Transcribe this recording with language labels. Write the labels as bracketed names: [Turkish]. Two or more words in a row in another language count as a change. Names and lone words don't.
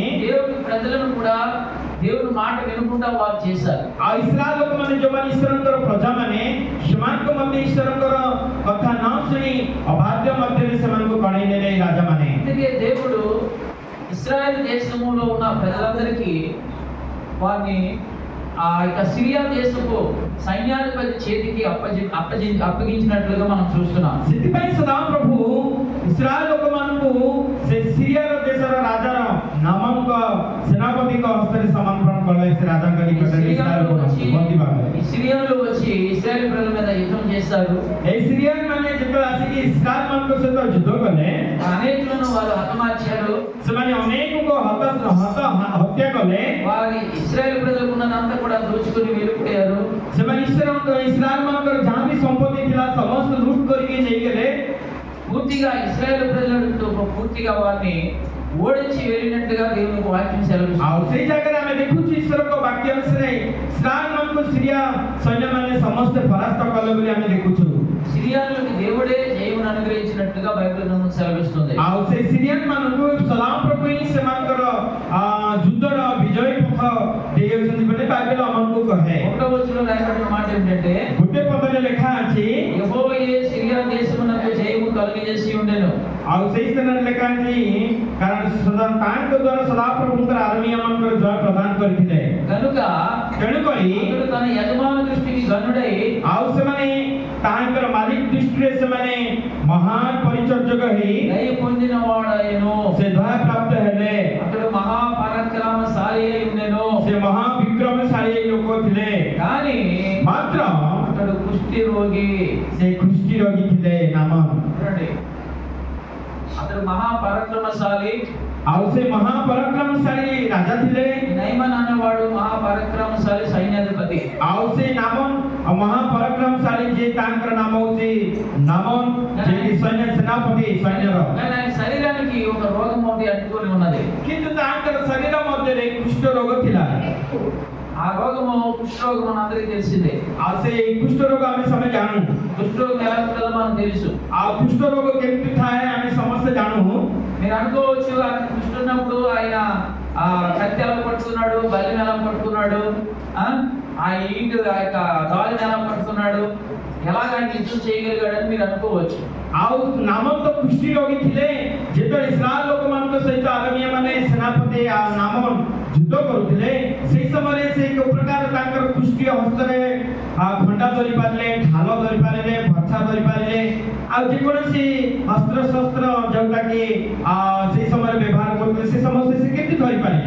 [Telugu] దేవుని ప్రజలను కూడా దేవుని మాట వినకుండా వారు చేశారు. [Odia] ଆଉ ଇସ୍ରାଏଲ ଲୋକମାନେ ଯୋଉମାନେ ଈଶ୍ୱରଙ୍କର ପ୍ରଜାମାନେ ସେମାନଙ୍କ ମଧ୍ୟ ଈଶ୍ୱରଙ୍କର କଥା ନ ଶୁଣି ଅବାଧ୍ୟ ମଧ୍ୟରେ ସେମାନଙ୍କୁ କଣେଇ ନେଲେ ଏଇ ରାଜାମାନେ. [Telugu] అందుకే దేవుడు ఇశ్రాయేల్ దేశంలో ఉన్న ప్రజలందరికీ వారిని ఆ యొక్క సిరియా దేశపు సైన్యాధిపతి చేతికి అప్పగించినట్లుగా మనం చూస్తున్నాం. [Odia] ସେଥିପାଇଁ ସଦାପ୍ରଭୁ ଇସ୍ରାଏଲ ଲୋକମାନଙ୍କୁ ସେ ସିରିଆର ଦେଶର ରାଜାର ନାମକ ସେନାପତିଙ୍କ ହସ୍ତରେ ସମର୍ପଣ କଲେ. ସେ ରାଜାଙ୍କ ନିକଟରେ ଇସ୍ରାଏଲ ଲୋକମାନଙ୍କୁ ବନ୍ଦୀ ଭାବରେ [Telugu] ఈ సిరియాలో వచ్చి ఇశ్రాయేల్ ప్రజల మీద యుద్ధం చేశారు. [Odia] এই ସିରିଆନ ମାନେ ଯେତେବେଳେ ଆସିକି ଇସ୍ରାଏଲ ମାନଙ୍କ ସହିତ ଯୁଦ୍ଧ କଲେ [Telugu] అనేకులను వారు హతమార్చారు. [Odia] ସେମାନେ ଅନେକଙ୍କୁ ହତ୍ୟା କଲେ. [Telugu] వారి ఇశ్రాయేల్ ప్రజలకు ఉన్నదంతా కూడా దోచుకుని వెళ్ళిపోయారు. [Odia] ସେମାନେ ଇସ୍ରାଏଲ ମାନଙ୍କର ଯାହା ବି ସମ୍ପତ୍ତି ଥିଲା ସମସ୍ତ ଲୁଟ କରିକି ନେଇଗଲେ. [Telugu] పూర్తిగా ఇశ్రాయేల్ ప్రజలతో పూర్తిగా వారిని ఓడించి వెళ్ళినట్టుగా దేవుని వాక్యం సెలవిస్తుంది. [Odia] ଆଉ ସେଇ ଜାଗାରେ ଆମେ ଦେଖୁଛୁ ଈଶ୍ୱରଙ୍କ ବାକ୍ୟ ଅନୁସାରେ ଇସ୍ରାଏଲ ମାନଙ୍କୁ ସିରିଆ ସୈନ୍ୟମାନେ ସମସ୍ତେ ପରାସ୍ତ କଲେ ବୋଲି ଆମେ ଦେଖୁଛୁ. [Telugu] సిరియాలోకి దేవుడే జయమును అనుగ్రహించినట్టుగా బైబిల్ గ్రంథం సెలవిస్తుంది. [Odia] ଆଉ ସେଇ ସିରିଆନ ମାନଙ୍କୁ ସଦାପ୍ରଭୁ ହିଁ ସେମାନଙ୍କର ଯୁଦ୍ଧର ବିଜୟ ପଥ ଦେଇଛନ୍ତି ବୋଲି ବାଇବେଲ ଆମକୁ କହେ. [Telugu] ఒకటో వచనంలో రాయబడిన మాట ఏంటంటే [Odia] ଗୋଟେ ପଦରେ ଲେଖା ଅଛି, [Telugu] యెహోవాయే సిరియా దేశమునకు జయము కలుగజేసి ఉండెను. [Odia] ଆଉ ସେଇ ସ୍ଥାନରେ ଲେଖା ଅଛି କାରଣ ତାଙ୍କ ଦ୍ୱାରା ସଦାପ୍ରଭୁଙ୍କର ଆର୍ମୀ ମାନଙ୍କର ଜୟ ପ୍ରଦାନ କରିଥିଲେ. [Telugu] కనుక [Odia] ତେଣୁକରି [Telugu] అతడు తన యజమాన దృష్టికి గనుడై [Odia] ଆଉ ସେମାନେ ତାହାଙ୍କର ମାଲିକ ଦୃଷ୍ଟିରେ ସେମାନେ ମହାନ ପରିଚର୍ଯ୍ୟକ ହେଇ [Telugu] దయ పొందిన వాడైను. [Odia] ସେ ଦୟା ପ୍ରାପ୍ତ ହେଲେ. [Telugu] అతడు మహాపరాక్రమశాలి అయి ఉండెను. [Odia] ସେ ମହାବିକ୍ରମଶାଳୀ ଲୋକ ଥିଲେ. [Telugu] కానీ [Odia] ମାତ୍ର [Telugu] అతడు కుష్టి రోగి. [Odia] ସେ କୁଷ୍ଠି ରୋଗୀ ଥିଲେ. ନାମ [Telugu] చూడండి, అతడు మహాపరాక్రమశాలి. [Odia] ଆଉ ସେ ମହାପରାକ୍ରମଶାଳୀ ରାଜା ଥିଲେ. [Telugu] నైమన్ అన్నవాడు మహాపరాక్రమశాలి సైన్యాధిపతి. [Odia] ଆଉ ସେ ନାମ ମହାପରାକ୍ରମଶାଳୀ ଯେ ତାଙ୍କର ନାମ ହଉଛି ନାମନ, ଯିଏକି ସୈନ୍ୟ ସେନାପତି ସୈନ୍ୟର. [Telugu] కానీ ఆయన శరీరానికి ఒక రోగం ఒకటి అంటుకొని ఉన్నది. [Odia] କିନ୍ତୁ ତାଙ୍କର ଶରୀର ମଧ୍ୟରେ କୁଷ୍ଠ ରୋଗ ଥିଲା. [Telugu] ఆ రోగము కుష్ఠరోగం మనందరికీ తెలిసిందే. [Odia] ଆଉ ସେ କୁଷ୍ଠ ରୋଗ ଆମେ ସମସ୍ତେ ଜାଣୁ. [Telugu] కుష్ఠరోగం ఎలా ఉంటుందో మనకు తెలుసు. [Odia] ଆଉ କୁଷ୍ଠ ରୋଗ କେମିତି ଥାଏ ଆମେ ସମସ୍ତେ ଜାଣୁ. [Telugu] మీరు అనుకోవచ్చు ఆయన కుష్ఠ ఉన్నప్పుడు ఆయన ఆ కత్తి ఎలా పట్టుకున్నాడు, బల్లిని ఎలా పట్టుకున్నాడు, ఆ ఈటు ఆ యొక్క దాలిని ఎలా పట్టుకున్నాడు, ఎలాగ ఆయన యుద్ధం చేయగలిగాడని మీరు అనుకోవచ్చు. [Odia] ଆଉ ନାମନ ତ କୁଷ୍ଠି ରୋଗୀ ଥିଲେ. ଯେତେବେଳେ ଇସ୍ରାଏଲ ଲୋକମାନଙ୍କ ସହିତ ଆରମୀୟ ମାନେ ସେନାପତି ନାମନ ଯୁଦ୍ଧ କରୁଥିଲେ ସେଇ ସମୟରେ ସେ ଏକ ପ୍ରକାର ତାଙ୍କର କୁଷ୍ଠି ହସ୍ତରେ ଖଣ୍ଡା ଧରି ପାରିଲେ, ଢାଲ ଧରି ପାରିଲେ, ବର୍ଚ୍ଛା ଧରି ପାରିଲେ. ଆଉ ଯେକୌଣସି ଅସ୍ତ୍ରଶସ୍ତ୍ର ଯୋଉଟା କି ସେଇ ସମୟରେ ବ୍ୟବହାର କରୁଥିଲେ ସେ ସମସ୍ତେ ସେ କେମିତି ଧରି ପାରିଲେ.